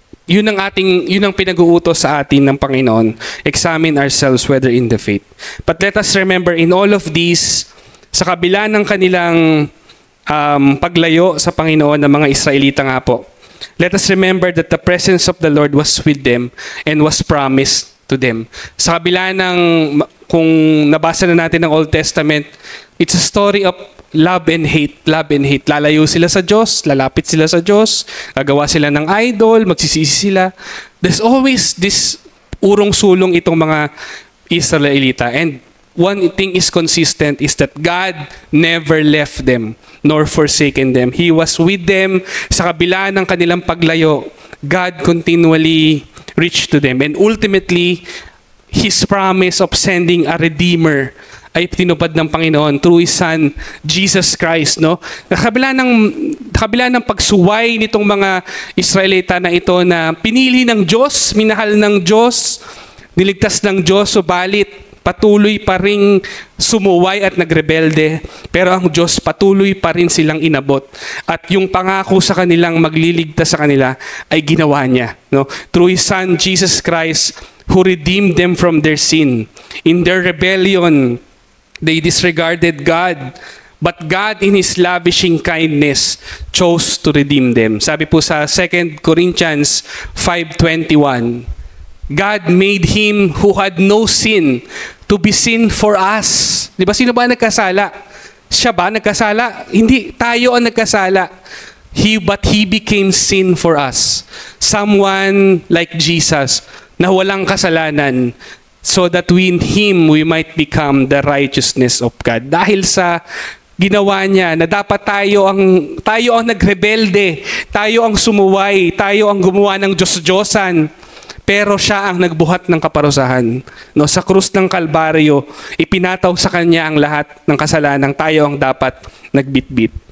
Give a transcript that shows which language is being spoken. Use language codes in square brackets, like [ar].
[tl] Yun ang pinag-uutos sa atin ng Panginoon. [en] Examine ourselves whether in the faith. But let us remember, in all of these, [tl] sa kabila ng kanilang paglayo sa Panginoon ng mga Israelita nga po, [en] let us remember that the presence of the Lord was with them and was promised to them. [tl] Sa kabila ng, kung nabasa na natin ng Old Testament, [en] it's a story of love and hate. Love and hate. [tl] Lalayo sila sa Diyos, lalapit sila sa Diyos, gagawa sila ng idol, magsisisi sila. [en] There's always this [tl] urong-sulong itong mga Israelita. [en] And one thing is consistent is that God never left them nor forsaken them. He was with them [tl] sa kabila ng kanilang paglayo. [en] God continually reached to them. And ultimately, His promise of sending a Redeemer [tl] ay tinupad ng Panginoon [en] through His Son, Jesus Christ, no? [tl] Kabila ng pagsuway nitong mga Israelita na ito na pinili ng Diyos, minahal ng Diyos, niligtas ng Diyos, subalit patuloy pa ring sumuway at nagrebelde, pero ang Diyos patuloy pa rin silang inabot. At yung pangako sa kanilang magliligtas sa kanila ay ginawa niya, no? [en] Through His Son, Jesus Christ, who redeemed them from their sin. In their rebellion, they disregarded God, but God in His lavishing kindness chose to redeem them. [tl] Sabi po sa [en] 2 Corinthians 5:21, God made Him who had no sin to be sin for us. [tl] Di ba? Sino ba nagkasala? Siya ba nagkasala? Hindi, tayo ang nagkasala. [en] But He became sin for us. Someone like Jesus [tl] na walang kasalanan, [en] so that in Him we might become the righteousness of God. [tl] Dahil sa ginawa niya na dapat tayo ang nagrebelde, tayo ang sumuway, tayo ang gumawa ng Diyos-Diyosan, pero siya ang nagbuhat ng kaparusahan. No, sa krus ng Kalbaryo, ipinataw sa kanya ang lahat ng kasalanan, tayo ang dapat nagbitbit.